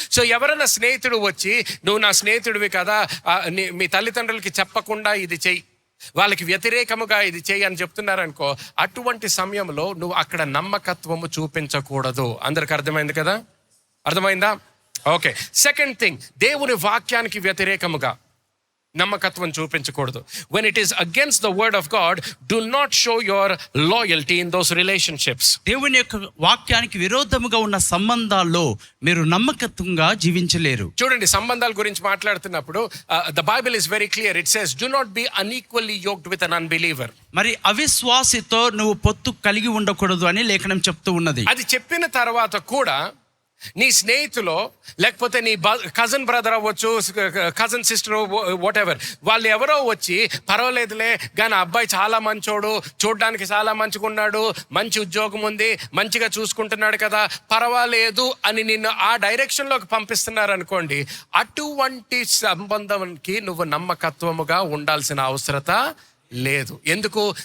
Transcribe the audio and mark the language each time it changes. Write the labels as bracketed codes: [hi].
[te] So ఎవరైనా స్నేహితుడు వచ్చి నువ్వు నా స్నేహితుడివి కదా, మీ తల్లిదండ్రులకి చెప్పకుండా ఇది చెయ్యి, వాళ్ళకి వ్యతిరేకముగా ఇది చెయ్యి అని చెప్తున్నారనుకో, అటువంటి సమయంలో నువ్వు అక్కడ నమ్మకత్వము చూపించకూడదు. అందరికి అర్థమైంది కదా? అర్థమైందా? ఓకే. సెకండ్ థింగ్, దేవుని వాక్యానికి వ్యతిరేకముగా నమ్మకత్వం చూపించకూడదు. [en] when it is against the word of God, do not show your loyalty in those relationships. [te] దేవుని యొక్క వాక్యానికి విరోధముగా ఉన్న సంబంధాల్లో మీరు నమ్మకత్వంగా జీవించలేరు. చూడండి, సంబంధాల గురించి మాట్లాడుతున్నప్పుడు [en] the Bible is very clear. It says do not be unequally yoked with an unbeliever. [te] మరి అవిశ్వాసితో నువ్వు పొత్తు కలిగి ఉండకూడదు అని లేఖనం చెప్తూ ఉన్నది. అది చెప్పిన తర్వాత కూడా నీ స్నేహితులో, లేకపోతే నీ కజన్ బ్రదర్ అవ్వచ్చు, కజన్ సిస్టర్, వాట్ ఎవర్, వాళ్ళు ఎవరో వచ్చి పర్వాలేదులే కానీ అబ్బాయి చాలా మంచోడు, చూడడానికి చాలా మంచిగా ఉన్నాడు, మంచి ఉద్యోగం ఉంది, మంచిగా చూసుకుంటున్నాడు కదా, పర్వాలేదు అని నిన్ను ఆ డైరెక్షన్లోకి పంపిస్తున్నారు అనుకోండి, అటువంటి సంబంధంకి నువ్వు నమ్మకత్వముగా ఉండాల్సిన అవసరత లేదు. ఎందుకు?